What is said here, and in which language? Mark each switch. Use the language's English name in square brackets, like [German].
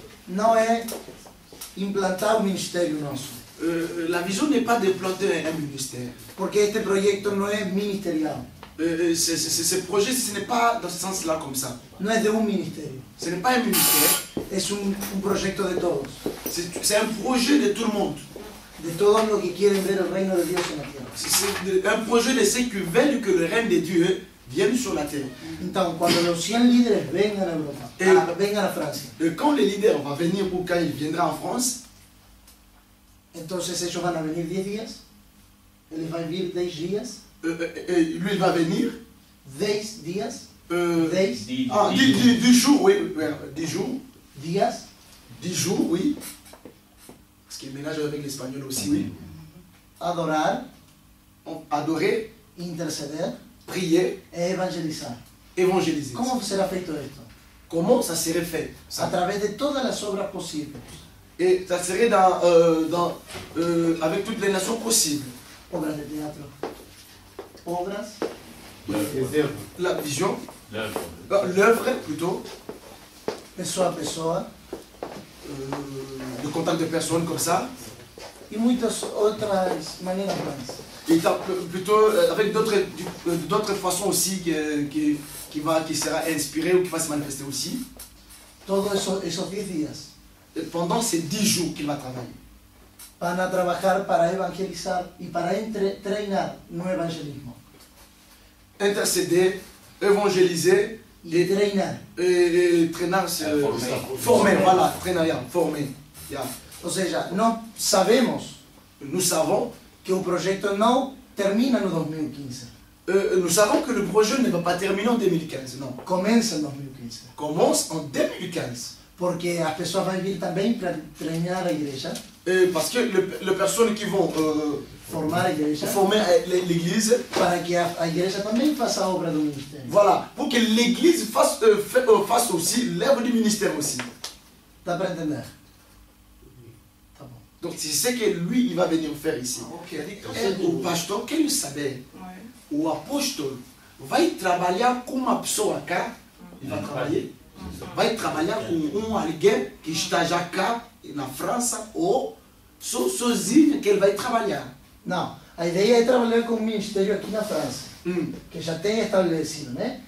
[Portuguese] não é implantar o ministério nosso, [French] la vision n'est pas de planter un ministère. [Portuguese] porque este projeto não é ministerial, [French] Ce projet, ce n'est pas dans ce sens-là comme ça. [Portuguese] não é de um ministério, [French] Ce n'est pas un ministère, [Portuguese] é um projeto de todos, [French] c'est un projet de tout le monde. [Spanish] de todos los que quieren ver el reino de Dios en la tierra. [French] C'est un projet de ceux qui veulent que le règne de Dieu vienne sur la terre. [Spanish] Então, quando los 100 líderes vengan a Europa, vengan a Francia, [French] Et quand le leader va venir ou quand il viendra en France, [Spanish] entonces ellos van a venir 10 días, [Portuguese] eles vão vir 10 días, [French] lui il va venir [Spanish] 10 días, [French] 10 10 jours, oui, 10 jours, [Spanish] días, [French] 10 jours, oui. Parce qu'il mélange avec l'espagnol aussi, oui. [Portuguese] adorar, [French] Adorer, [Portuguese] interceder [French] prier, [Portuguese] e evangelizar. [French] évangéliser. [Spanish] ¿Cómo será feito esto? [French] Comment ça serait fait [Spanish] A [French] ça? [Spanish] través de todas las obras posibles. [French] Et ça serait avec toutes les nations possibles. [Spanish] Obras de teatro, obras, [French] Les œuvres. La vision, L'œuvre. l'œuvre plutôt, [Portuguese] pessoa a pessoa, [French] le contact de personnes comme ça, [Portuguese] e muitas outras maneiras mais. [French] et plutôt avec d'autres façons aussi qui sera inspiré ou qui va se manifester aussi. [Spanish] Todos esos 10 días [French] Et pendant ces 10 jours qu'il va travailler. [Spanish] van a trabajar para evangelizar y para [Portuguese] treinar no evangelismo. [French] Intercéder, évangéliser [Spanish] Y treinar. [French] et traîner, former, voilà, traîner, former. Yeah. [Portuguese] Ou seja, nós sabemos [French] Nous savons [Portuguese] que o projeto não termina no 2015, [French] nous savons que le projet ne va pas terminer en 2015, non. [Portuguese] começa em 2015. [French] Commence en 2015. [Portuguese] Porque as pessoas vão vir também para treinar a igreja, [French] Parce que les personnes qui vont [Portuguese] formar a igreja, [French] former l'église, [Portuguese] para que a igreja também faça a obra do ministério. [French] voilà, pour que l'église fasse aussi l'œuvre du ministère aussi. [Portuguese] Dá para entender? Tá bom. [French] Donc c'est ce que lui, il va venir faire ici. [Portuguese] O pastor, quer saber, o apóstolo vai trabalhar com uma pessoa cá, ele vai trabalhar com alguém que está já cá na França ou sozinho que ele vai trabalhar. Não, a ideia é trabalhar com o ministério aqui na França, que já tem estabelecido, né?